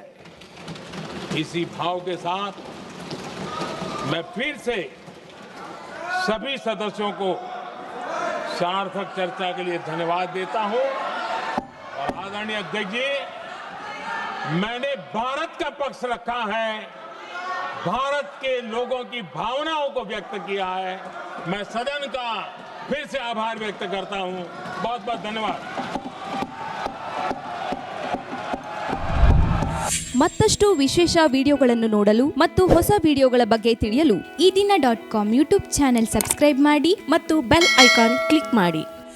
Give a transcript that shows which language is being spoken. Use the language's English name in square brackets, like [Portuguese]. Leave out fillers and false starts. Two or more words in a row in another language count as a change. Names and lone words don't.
[Hindi] इसी भाव के साथ मैं फिर से सभी सदस्यों को सार्थक चर्चा के लिए धन्यवाद देता हूं और आदरणीय अध्यक्ष जी, मैंने भारत का पक्ष रखा है, भारत के लोगों की भावनाओं को व्यक्त किया है। मैं सदन का फिर से आभार व्यक्त करता हूं। बहुत बहुत धन्यवाद। [Kannada] ಮತ್ತಷ್ಟು ವಿಶೇಷ ವಿಡಿಯೋಗಳನ್ನು ನೋಡಲು ಮತ್ತು ಹೊಸ ವಿಡಿಯೋಗಳ ಬಗ್ಗೆ ತಿಳಿಯಲು ಈ ದಿನ .com [English] YouTube channel subscribe [Kannada] ಮಾಡಿ ಮತ್ತು [English] bell icon click [Kannada] ಮಾಡಿ.